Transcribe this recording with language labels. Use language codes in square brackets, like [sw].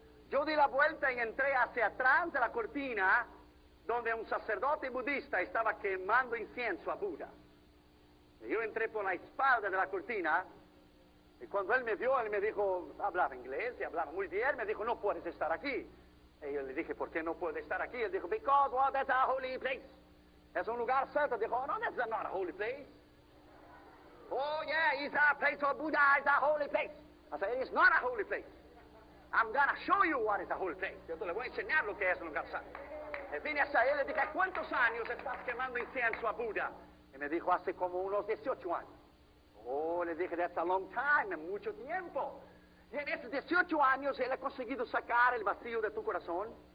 [es] Yo di la vuelta y entré hacia atrás de la cortina donde un sacerdote budista estaba quemando incienso a Buda. Y yo entré por la espalda de la cortina y cuando él me vio, él me dijo, hablaba inglés y hablaba muy bien, me dijo, no puedes estar aquí. Y yo le dije, ¿por qué no puedo estar aquí? Él dijo, [en] because, well, that's a holy place. [es] Es un lugar santo. [en] Dijo, oh, no, that's not a holy place. Oh, yeah, it's a place for Buddha, it's a holy place. I said, it's not a holy place. I'm going to show you what is a holy place. [es] Yo te le voy a enseñar lo que es un lugar santo. Y vine hacia él y le dije, ¿cuántos años estás quemando incienso a Buda? Y me dijo, hace como unos 18 años. Oh, le dije, [en] that's a long time, [es] es mucho tiempo. Y en esos 18 años él ha conseguido sacar el vacío de tu corazón.